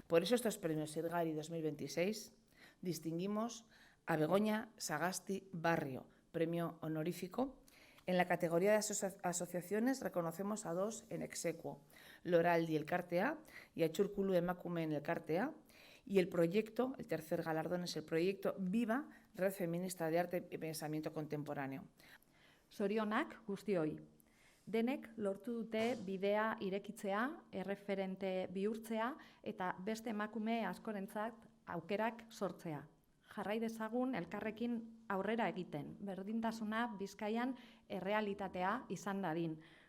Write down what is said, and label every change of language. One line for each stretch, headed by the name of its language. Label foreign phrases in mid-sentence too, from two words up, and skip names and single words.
Spanish: Por eso estos premios Sirgari 2026 distinguimos a Begoña Sagasti Barrio, premio honorífico. En la categoría de asociaciones reconocemos a 2 en exequo, Loraldi Elkartea y Achurkulu Emakumeen Elkartea. Y el proyecto, el tercer galardón, es el proyecto Viva Red Feminista de Arte y Pensamiento Contemporáneo.
Basque: Zorionak guztioi. Denek lortu dute bidea irekitzea, erreferente bihurtzea eta beste emakume askorentzat aukerak sortzea. Jarrai dezagun elkarrekin aurrera egiten, berdintasuna Bizkaian errealitatea izan dadin.